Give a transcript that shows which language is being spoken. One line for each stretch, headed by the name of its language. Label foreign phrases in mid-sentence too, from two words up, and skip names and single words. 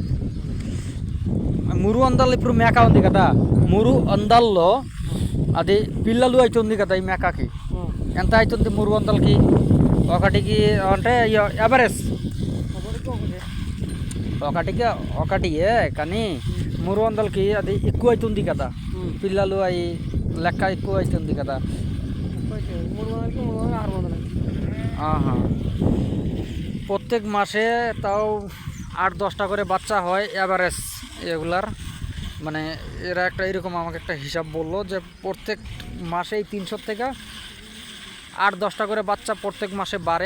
Telugu: 300 ఇప్పుడు మేక ఉంది కదా, 300లో అది పిల్లలు అవుతుంది కదా ఈ మేకకి, ఎంత అవుతుంది 300కి? ఒకటికి అంటే ఎవరెస్ ఒకటికి ఒకటియే, కానీ 300కి అది ఎక్కువ అవుతుంది కదా, పిల్లలు అవి లెక్క ఎక్కువ అవుతుంది కదా।
Bangla: প্রত্যেক মাসে তাও 8-10টা করে বাচ্চা হয় এভারেজ এগুলার। মানে এরা একটা এরকম আমাকে একটা হিসাব বললো যে প্রত্যেক মাসেই 300 থেকে 8-10টা করে বাচ্চা প্রত্যেক মাসে বাড়ে।